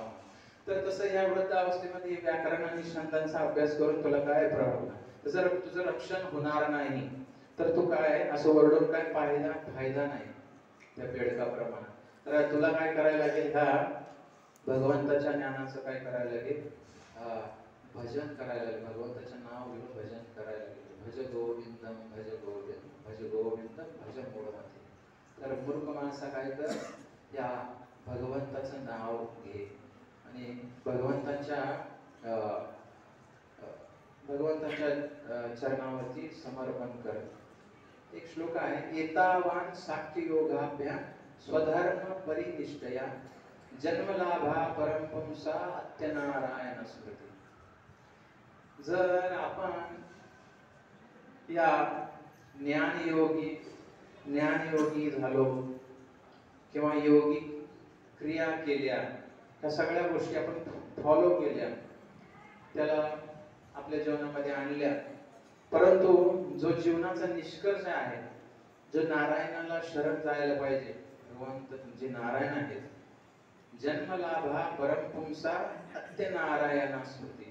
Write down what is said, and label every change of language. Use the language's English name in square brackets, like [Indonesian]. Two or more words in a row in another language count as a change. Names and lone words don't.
[Marathi] तर तसं ह्या वृद्ध अवस्थेमध्ये व्याकरण आणि छंदांचा अभ्यास करून तुला काय प्रभाव, जर तुझं रक्षण होणार नाही तर तू काय असं ओरडून काय फायदा नाही त्या बेडकाप्रमाणे. तर तुला काय करायला लागेल, ह्या भगवंताच्या ज्ञानाचं काय करायला लागेल, भजन करायला लागेल, भगवंताचं नाव घेऊन भजन करायला लागेल. [Sanskrit] भज गोविंदम भज गोविंद भज गोविंदम भज मूढमते. [Marathi] तर मूर्ख माणसा काय कर, या भगवंताचं नाव घे आणि भगवंताच्या चरणावरती समर्पण कर. एक श्लोक आहे, [Sanskrit] एतावान साख्य योगाभ्याम स्वधर्म परिनिष्ठया जन्मलाभा परमपुंसा अत्यनारायण स्मृती. [Marathi] जर आपण या ज्ञानयोगी झालो किंवा योगिक क्रिया केल्या, त्या सगळ्या गोष्टी आपण फॉलो केल्या, त्याला आपल्या जीवनामध्ये आणल्या, परंतु जो जीवनाचा निष्कर्ष आहे, जो नारायणाला शरण जायला पाहिजे, भगवंत जे नारायण आहेत, [Sanskrit] जन्मलाभा परमपुंसा अत्यनारायण स्मृती.